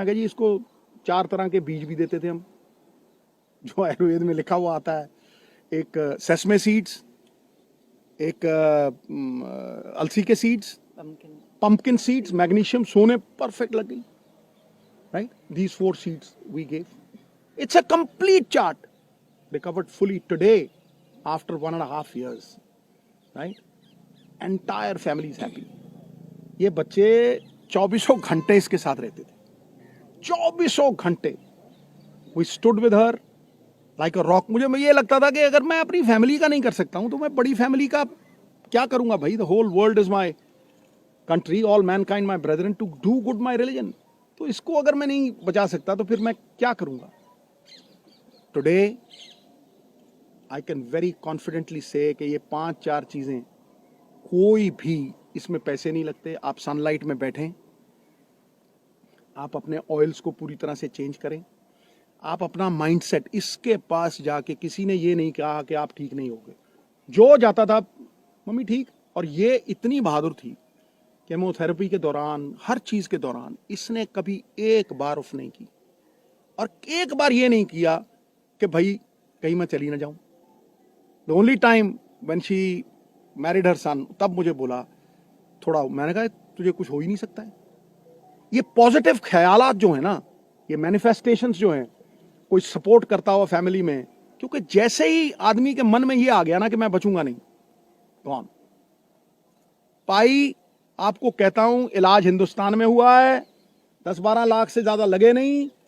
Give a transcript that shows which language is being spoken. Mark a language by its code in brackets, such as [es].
[hi] मैं कहा जी, इसको 4 तरह के बीज भी देते थे हम, जो आयुर्वेद में लिखा हुआ आता है. एक सेसमे सीड्स, एक अलसी के सीड्स, पंपकिन सीड्स, मैग्नीशियम, सोने परफेक्ट लग गई. [en] Right, these 4 seeds we gave. It's a complete chart. Recovered fully today after 1.5 years. Right? Entire family is happy. [hi] ये बच्चे 24 घंटे इसके साथ रहते थे. 24 घंटे. [en] We stood with her like a rock. [hi] मुझे ये लगता था कि अगर मैं अपनी फैमिली का नहीं कर सकता हूं तो मैं बड़ी फैमिली का क्या करूंगा भाई. [en] The whole world is my country, all mankind my brethren, to do good my religion. [hi] तो इसको अगर मैं नहीं बचा सकता तो फिर मैं क्या करूंगा. [en] Today I can very confidently say [hi] कि ये 5-4 चीजें, कोई भी इसमें पैसे नहीं लगते. आप सनलाइट में बैठें, आप अपने ऑयल्स को पूरी तरह से चेंज करें, आप अपना माइंडसेट, इसके पास जाके किसी ने ये नहीं कहा कि आप ठीक नहीं होगे. जो जाता था, मम्मी ठीक. और ये इतनी बहादुर थी, केमोथेरेपी के दौरान, हर चीज के दौरान इसने कभी एक बार ऑफ नहीं की. और एक बार ये नहीं किया कि भाई कहीं मैं चली ना जाऊं. [en] The only time when she married her son, [hi] तब मुझे बोला थोड़ा. मैंने कहा तुझे कुछ हो ही नहीं सकता है. ये पॉजिटिव ख्यालात जो है ना, ये मैनिफेस्टेशंस जो हैं, कोई सपोर्ट करता हुआ फैमिली में, क्योंकि जैसे ही आदमी के मन में ये आ गया ना कि मैं बचूंगा नहीं, कौन पाई. आपको कहता हूं, इलाज हिंदुस्तान में हुआ है, 10-12 लाख से ज्यादा लगे नहीं.